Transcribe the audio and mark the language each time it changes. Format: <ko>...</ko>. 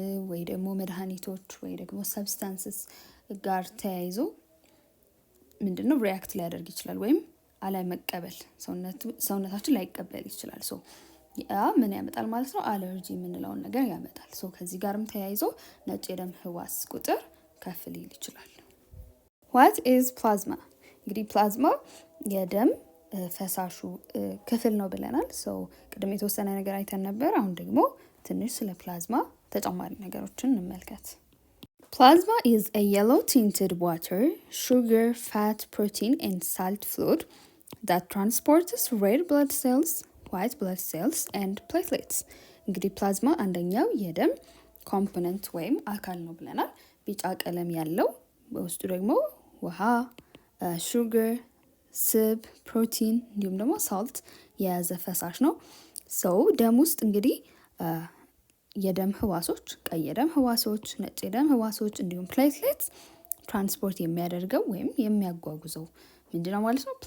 <am>ወይ ደግሞ መድኃኒቶች ወይ ደግሞ ሰብስታንስስ ጋር ተያይዞ ምንድነው ሪያክት ሊያደርግ ይችላል ወይም አለመቀበል ሰውነታችን ላይቀበል ይችላል። ያ ምን ያመጣል ማለት ነው? አለርጂ የምንለውን ነገር ያመጣል። ከዚህ ጋርም ተያይዞ ነጭ የደም ህዋስ ቁጥር ከፍ ሊል ይችላል።</am> <en>ዋት ኢዝ ፕላዝማ?</en> <am>እንግዲህ ፕላዝማ የደም ፈሳሹ ክፍል ነው ብለናል። ቅድም የተወሰነ ነገር አይተን ነበር። አሁን ደግሞ ትንሽ ስለ ፕላዝማ ተጨማሪ ነገሮችን እንመልከት።</am> <en>Plasma is a yellow tinted water, sugar, fat, protein and salt fluid that transports red blood cells, white blood cells and platelets.</en> <am>እንግዲህ ፕላዝማ አንደኛው የደም ኮምፖነንት ወይም አካል ነው ብለናል። ቢጫ ቀለም ያለው በውስጡ ደግሞ ውሃ፣ ሹገር፣ ስብ፣ ፕሮቲን እንዲሁም ደግሞ ሳልት የያዘ ፈሳሽ ነው። ደም ውስጥ እንግዲህ የደም ህዋሶች፣ ቀይ የደም ህዋሶች፣ ነጭ የደም ህዋሶች እንዲሁም ፕሌትሌትስ ትራንስፖርት የሚያደርገው ወይም የሚያጓጉዘው ምንድነው ማለት ነው?</am>